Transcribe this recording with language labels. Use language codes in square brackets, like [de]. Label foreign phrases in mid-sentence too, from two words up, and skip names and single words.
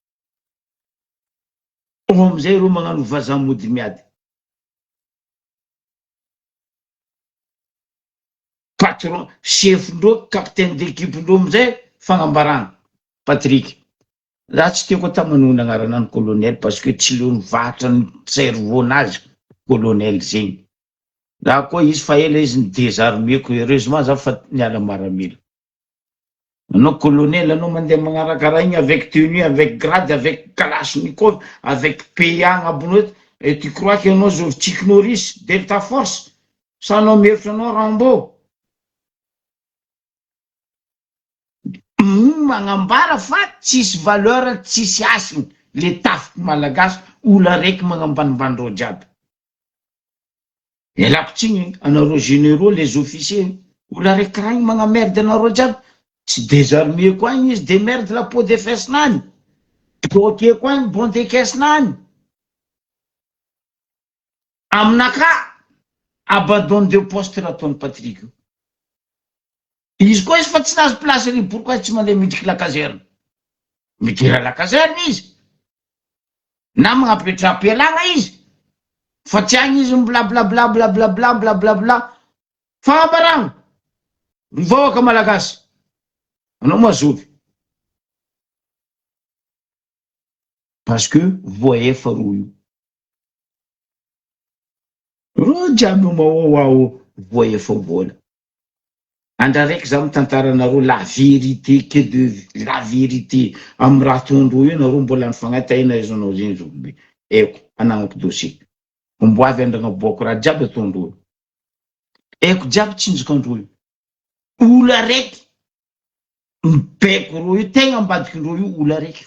[mg] Ao amizay reo magnano vazamody miady. Patron, chef-ndreo, [fr] capitaine d'équipe- [mg] ndreo amizay fagnambarana. Patrick. Za tsy tiako ata manona agnaranany colonel [fr] parce que [mg] tsy leo nivatra ny cerveau-nazy colonel zegny. Raha koa izy fa ela izy nidésarmeko, heureusement za fa niala maramila. Anao colonel, anao mandeha magnarakara igny [fr] avec tenue, avec grade, avec kalashnikov, avec PA [mg] agnabonao, [fr] et tu crois que [mg] anao Chuck Norris, Delta Force, sa anao mihevitra anao Rambo. Magnambara fa tsisy valeur, tsisy asiny le tafiky malagasy, olo araiky magnambanimbandreo jiaby. Elako tsigny anareo [fr] généraux, les officiers, [mg] olo araiky raha igny magnamerde anareo jiaby, tsy désarmé koa igny izy, [fr] démerde la peau de [mg] fessinany, bloqué koa igny [fr] bon de [mg] caissenany. Aminaka, [fr] abandon de poste [mg] raha ataony Patrick. Izy koa izy fa tsy nazy place ry, pourquoi tsy mandeha midriky [fr] la caserne? [mg] Midira [fr] la caserne [mg] izy. Na magnapetra am-pialagna izy. Fa tsy agny izy blablabla blablabla blablabla. Fagnambaragna. Mivahoaka malagasy. Anao mazovy. [fr] Parce que [mg] voaefa ro io. Ro jiaby mahoao voaefa vola. Andra raiky za mitantara anareo [fr] la vérité, que de la vérité. [mg] Amy raha tondro io nareo mbola nifagnataina izy anao zegny zobe. Eko, anagnako dossier. Mboavy andragnaboako raha jiaby atondro io. Eko jiaby tsinjokandro io. Olo araiky mipeko ro io, tegna ambadikindro io olo araiky.